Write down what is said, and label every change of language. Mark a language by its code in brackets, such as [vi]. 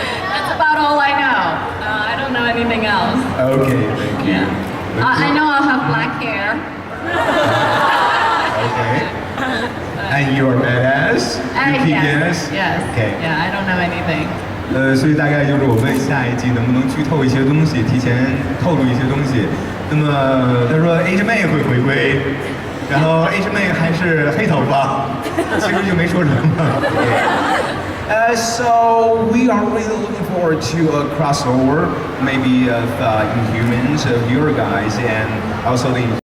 [en] That's about all I know. I don't know anything else. Okay, thank you. I know I'll have black hair. Okay. And you're badass? You kick ass? Yes. Okay. Yeah, I don't know anything. [zh] 所以大概就是我们下一季能不能剧透一些东西，提前透露一些东西。那么他说 H 妹会回归，然后 H 妹还是黑头发，其实就没说什么。 [en] So we are really looking forward to a crossover, maybe of Inhumans, of your guys, and also the